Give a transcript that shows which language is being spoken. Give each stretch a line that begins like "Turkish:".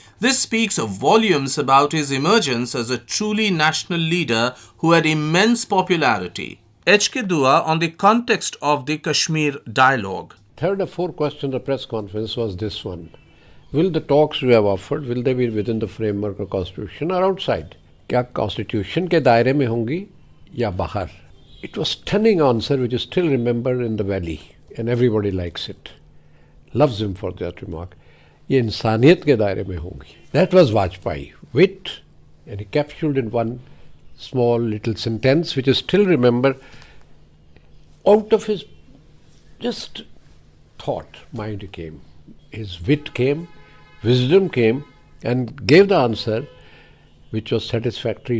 English: This speaks volumes about his emergence as a truly national leader who had immense popularity. H.K. Dua on the context of the Kashmir dialogue. Third or fourth question of the press conference was this one. Will the talks we have offered, will they be within the framework of Constitution or outside?
Hindi: क्या Constitution के दायरे में होंगी या बाहर?
English: It was stunning answer which is still remembered in the valley, and everybody likes it. Loves him for that remark.
Hindi: ये इंसानियत के दायरे में होंगी.
English: That was Vajpayee. Wit, and he capsuled in one small little sentence which is still remembered. Out of his just thought, mind came. His wit came, wisdom came, and gave the answer which was satisfactory.